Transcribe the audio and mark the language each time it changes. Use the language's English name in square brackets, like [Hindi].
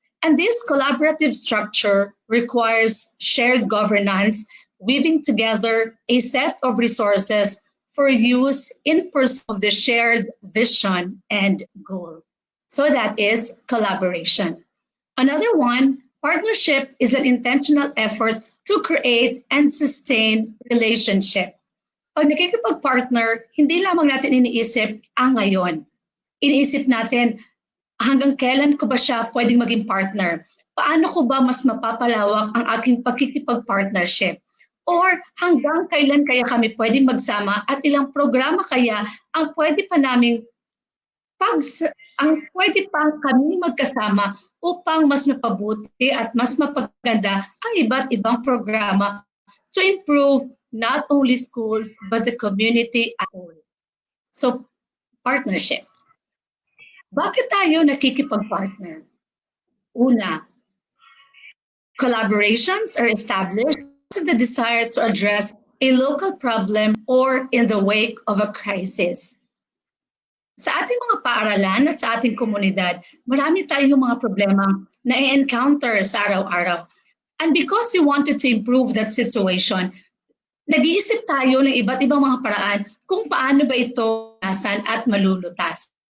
[English] And this collaborative structure requires shared governance, weaving together a set of resources for use in pursuit of the shared vision and goal. So that is collaboration. Another one, partnership is an intentional effort to create and sustain relationship. [Filipino] Pag nakikipag-partner, hindi lamang natin iniisip ang ngayon. Iniisip natin, hanggang kailan ko ba siya pwedeng maging partner? Paano ko ba mas mapapalawak ang aking pagkikipag-partnership? Or hanggang kailan kaya kami pwedeng magsama at ilang programa kaya ang pwede pa naming pwede pa kami magkasama upang mas mapabuti at mas mapaganda ang iba't ibang programa [English] to improve not only schools but the community as a whole. [Filipino] So, partnership. Bakit tayo nakikipag-partner? Una, [English] Collaborations are established with the desire to address a local problem or in the wake of a crisis. [Filipino] Sa ating mga paaralan at sa ating komunidad, marami tayong mga problema na i-encounter sa araw-araw. [English] And because we wanted to improve that situation, [Filipino] nag-iisip tayo ng iba't ibang mga paraan kung paano ba ito nasan at malulutas.